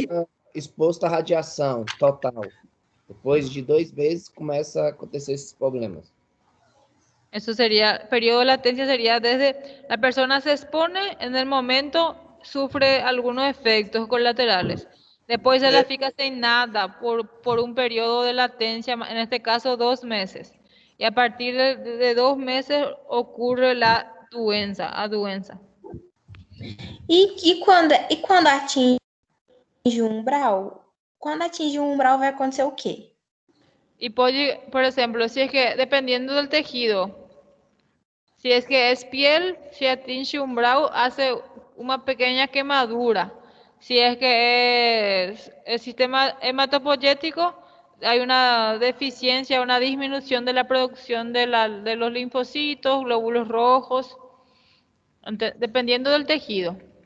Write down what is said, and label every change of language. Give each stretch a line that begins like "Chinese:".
Portuguese: fica exposto à radiação total. Depois de 2 meses, começa a acontecer esses problemas.
Spanish: Eso sería, periodo de latencia sería desde la persona se expone, en el momento sufre algunos efectos colaterales. Después se la fica sin nada por un periodo de latencia, en este caso 2 meses. Y a partir de 2 meses ocurre la doença.
Portuguese: e quando atinge o umbral? Quando atinge o umbral vai acontecer o quê?
Spanish: Y puede, por ejemplo, si es que dependiendo del tejido, si es que es piel, si atinge umbral, hace una pequeña quemadura. Si es que es el sistema hematopoyético, hay una deficiencia, una disminución de la producción de los linfocitos, glóbulos rojos, dependiendo del tejido.